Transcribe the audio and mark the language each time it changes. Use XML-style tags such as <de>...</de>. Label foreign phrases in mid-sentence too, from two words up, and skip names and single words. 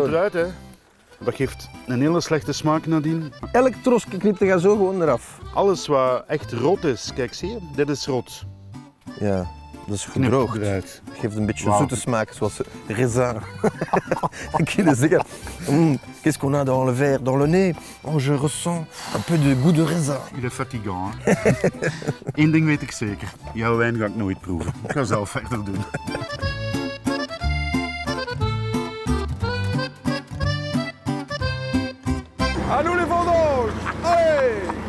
<nl>moet eruit, hè. Dat geeft een hele slechte smaak nadien. Elk trosje knipt je zo gewoon eraf. Alles wat echt rot is, kijk zie je, dit is rot. Ja, dat is gedroogd. Eruit. Dat geeft een beetje zoete smaak, zoals raisin. Dan kun je zeggen,</nl> <fr>qu'est-ce qu'on a dans le verre, dans le nez? Oh, je ressens un peu de goût de raisin. Il est fatigant,</fr> <nl>hè. Eén ding weet ik zeker, jouw wijn ga ik nooit proeven. Ik ga zelf verder doen.</nl> <fr>À nous les vendanges! Allez!</fr>